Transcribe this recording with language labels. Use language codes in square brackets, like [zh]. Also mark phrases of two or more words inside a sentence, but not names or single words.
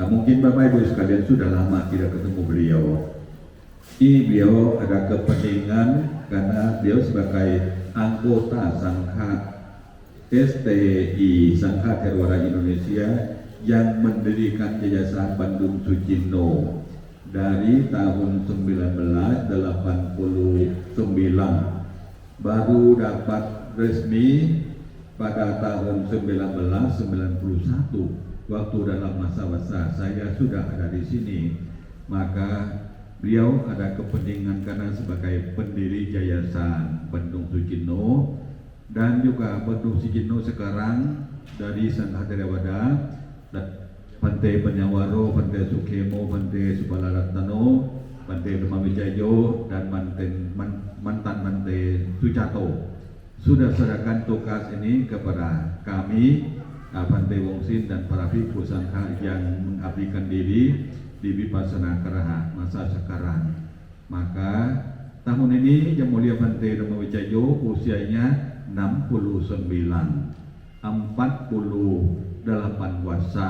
[id] Mungkin Bapak Ibu sekalian sudah lama tidak ketemu beliau. Ini beliau ada kepentingan karena beliau sebagai anggota Sangha STI Sangha Theravada Indonesia yang mendirikan Yayasan Bandung Sucino dari tahun 1989, baru dapat resmi pada tahun 1991. Waktu dalam masa-masa saya sudah ada di sini, maka beliau ada kepentingan karena sebagai pendiri Yayasan Bandung Sucino, dan juga Bandung Sucino sekarang dari Sangha Theravada, Bante Penyawaro, Bante Sukemo, Bante Subalaratno, Bante Dhamma Wijayo, dan mantan Bante Sucato sudah serahkan tugas ini kepada kami, Bante Wongsin dan para Bhikkhu Sangha yang mengabdikan diri di Vipassana Karaha masa sekarang. Maka tahun ini Yang Mulia Bante Dhamma Wijayo usianya 69, 48 wasa.